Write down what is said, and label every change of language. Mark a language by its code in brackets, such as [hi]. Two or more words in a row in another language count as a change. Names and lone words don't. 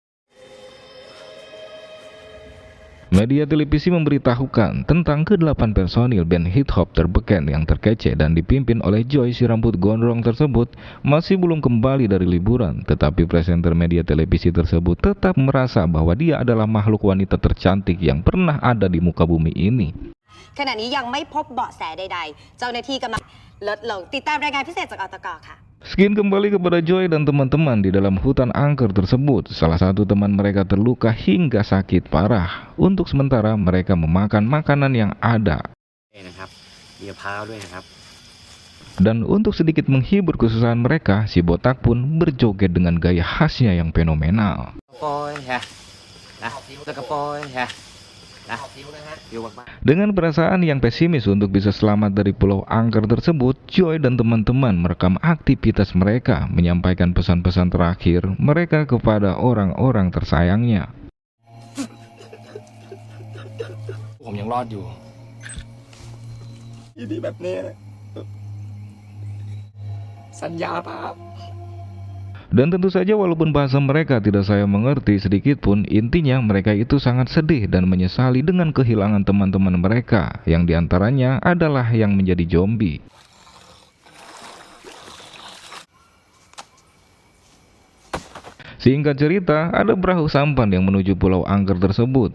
[id] Media televisi memberitahukan tentang ke-8 personil band hip hop terbeken yang terkece dan dipimpin oleh Joy si rambut gondrong tersebut masih belum kembali dari liburan, tetapi presenter media televisi tersebut tetap merasa bahwa dia adalah makhluk wanita tercantik yang pernah ada di muka bumi ini. [th] ขณะนี้ยังไม่พบเบาะแสใดๆเจ้าหน้าที่กำลังลดลงติดตามรายงานพิเศษจากอตกค่ะ [id] Skin kembali kepada Joy dan teman-teman di dalam hutan angker tersebut. Salah satu teman mereka terluka hingga sakit parah. Untuk sementara mereka memakan makanan yang ada. Dan untuk sedikit menghibur kesusahan mereka, si botak pun berjoget dengan gaya khasnya yang fenomenal. Dengan perasaan yang pesimis untuk bisa selamat dari pulau angker tersebut, Joy dan teman-teman merekam aktivitas mereka, menyampaikan pesan-pesan terakhir mereka kepada orang-orang tersayangnya. [th] ผมยังรอดอยู่ดีแบบนี้สัญญาป่ะ [id] Dan tentu saja walaupun bahasa mereka tidak saya mengerti sedikit pun, intinya mereka itu sangat sedih dan menyesali dengan kehilangan teman-teman mereka, yang diantaranya adalah yang menjadi zombie. Singkat cerita, ada perahu sampan yang menuju pulau angker tersebut.